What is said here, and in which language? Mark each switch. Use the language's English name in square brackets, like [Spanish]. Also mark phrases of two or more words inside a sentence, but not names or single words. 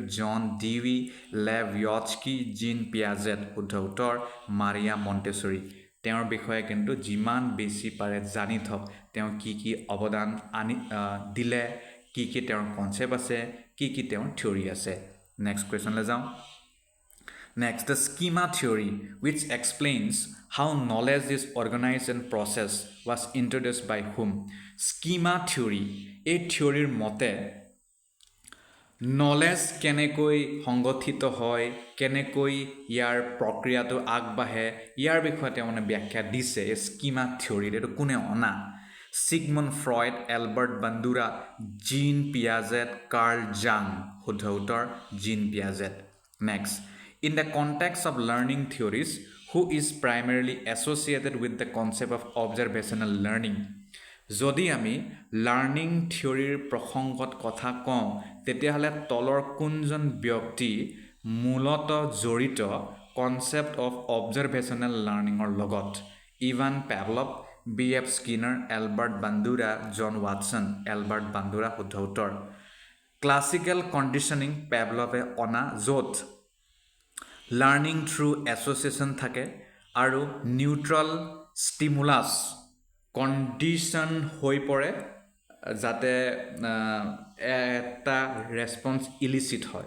[Assamese] জন ডিভি লেভ য়টস্কি জিন পিয়াজেট শুদ্ধ উত্তৰ মাৰিয়া মণ্টেছৰি তেওঁৰ বিষয়ে কিন্তু যিমান বেছি পাৰে জানি থক তেওঁ কি অৱদান দিলে কি তেওঁৰ কনচেপ্ট আছে কি তেওঁৰ থিওৰি আছে [English] next question [Assamese] যাওঁ [English] Next, the schema theory, which explains how knowledge is organized and processed, was introduced by whom? Schema theory. A theory [Assamese] মতে knowledge কেনেকৈ সংগঠিত হয় কেনেকৈ ইয়াৰ প্ৰক্ৰিয়াটো আগবাঢ়ে ইয়াৰ বিষয়ে তেওঁ ব্যাখ্যা দিছে এই [English] schema theory [Assamese] এইটো কোনে অনা Sigmund Freud, Albert Bandura, Jean Piaget, Carl Jung. শুদ্ধ উত্তৰ Jean Piaget. [English] Next, in the context of learning theories, who is primarily associated with the concept of observational learning? [Assamese] যদি আমি [English] learning theory [Assamese] প্ৰসংগত কথা কওঁ তেতিয়াহ'লে তলৰ কোনজন ব্যক্তি মূলতঃ জড়িত [English] concept of observational learning [Assamese] লগত? ইভান পেভলভ, B.F. Skinner, Albert Bandura, John Watson. Albert Bandura শুদ্ধ উত্তৰ. [English] classical conditioning [Assamese] পেভলভে অনা য'ত [English] learning through association [Assamese] থাকে আৰু [English] neutral stimulus condition [Assamese] হৈ পৰে যাতে এটা [English] response elicit [Assamese] হয়.